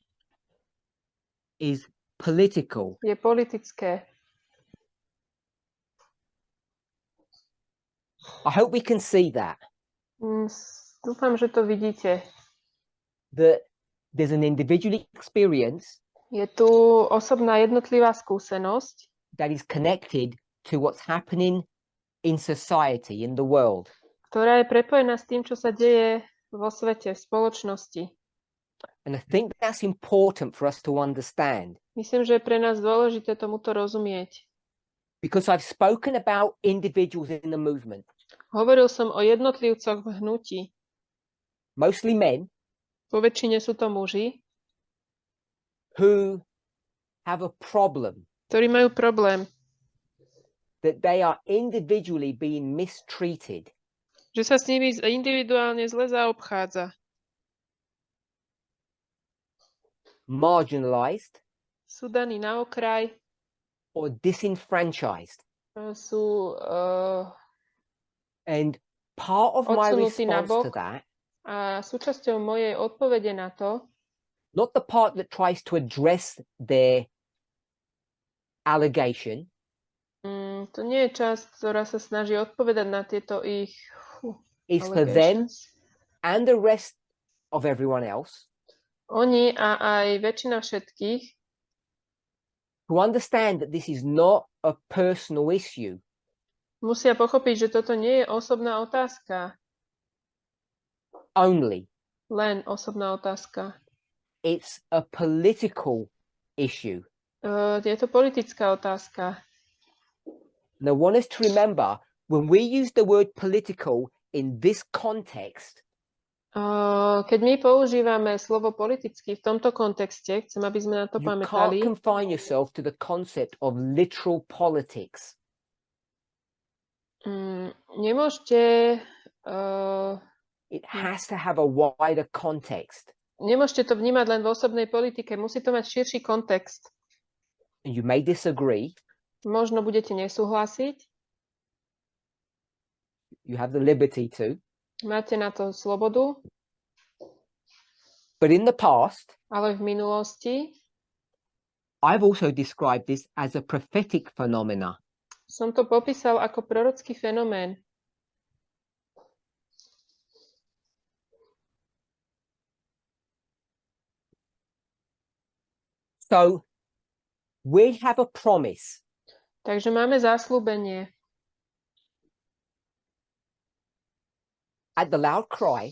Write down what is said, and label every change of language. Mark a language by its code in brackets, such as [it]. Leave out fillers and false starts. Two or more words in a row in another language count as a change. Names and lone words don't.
[en] is political. [sk] je politické. [en] I hope we can see that [sk] Dúfam, že to vidíte. [en] that there's an individual experience [sk] Je tu osobná jednotlivá skúsenosť, [en] that is connected to what's happening in society, in the world. [sk] ktorá je prepojená s tým, čo sa deje vo svete, v spoločnosti. [en] And I think that's important for us to understand, [sk] Myslím, že je pre nás dôležité tomuto rozumieť. [en] because I've spoken about individuals in the movement, [sk] Hovoril som o jednotlivcoch v hnutí. [en] mostly men, [sk] Po väčšine sú to muži, [en] who have a problem [sk] ktorí majú problém, [en] that they are individually being mistreated, [sk] že sa s nimi individuálne zle zaobchádza. [en] marginalized, [sk] Sú daní na okraj, [en] or disenfranchised. [sk] sú [en] And part of my [sk] odsunutí [en] response to [sk] nabok. [en] that, [sk] A súčasťou mojej odpovede na to, [en] not the part that tries to address their allegation, [sk] to nie je časť, ktorá sa snaží odpovedať na tieto ich [en] is for them [sk] allegations. [en] and the rest of everyone else [sk] Oni a aj väčšina všetkých [en] to understand that this is not a personal issue. [sk] musia pochopiť, že toto nie je osobná otázka, [en] Only. [sk] len osobná otázka. [en] It's a political issue. [sk] Je to politická otázka. [en] And I want us to remember, when we use the word political in this context, [sk] Keď my používame slovo politicky v tomto kontexte, chcem, aby sme na to [en] you can't [sk] pamätali, [en] confine yourself to the concept of literal politics. [sk] nemôžete [en] It has to have a wider context. [sk] Nemôžete to vnímať len v osobnej politike, musí to mať širší kontext. [en] And you may disagree. [sk] Možno budete nesúhlasiť, [en] You have the liberty to. [sk] máte na to slobodu, [en] But in the past, [sk] ale v minulosti [en] I've also described this as a prophetic phenomena. [sk] som to popísal ako prorocký fenomén. [en] So we have a promise. [sk] Takže máme zasľúbenie. [en] At the loud cry,